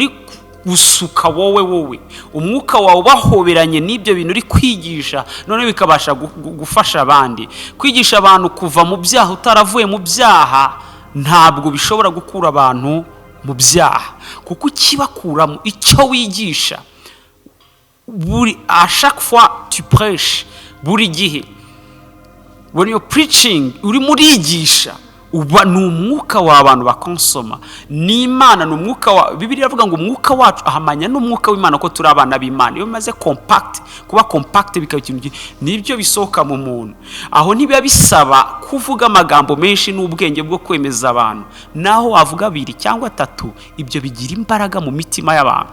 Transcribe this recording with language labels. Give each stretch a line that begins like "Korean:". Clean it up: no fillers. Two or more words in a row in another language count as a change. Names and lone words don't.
Kinyarwanda: Uri gusuka wowe umwuka wawe bahoberanye n'ibyo bintu uri kwigisha, none bikabasha gufasha abandi. Kwigisha abantu kuva mu byaha utaravuye mu byaha ntabwo bishobora gukura abantu mu byaha, kuko ikibakuramo icyo wigisha buri
French: à chaque fois tu prêches,
Kinyarwanda: buri gihe
English: when you preaching
Kinyarwanda: uri murigisha uba n'umwuka w'abantu bakonsoma n'Imana, n'umwuka wa Bibiliya iravuga ngo umwuka wacu ahamanya n'umwuka w'Imana ko turi abana b'Imana. Iyo maze kuba compact bikaba ikintu nibyo bisohoka mu muntu. Aho ntibiba bisaba kuvuga amagambo menshi n'ubwenge bwo kwemeza abantu, naho wavuga 2 cyangwa 3 ibyo bigira imbaraga mu mitima y'abantu.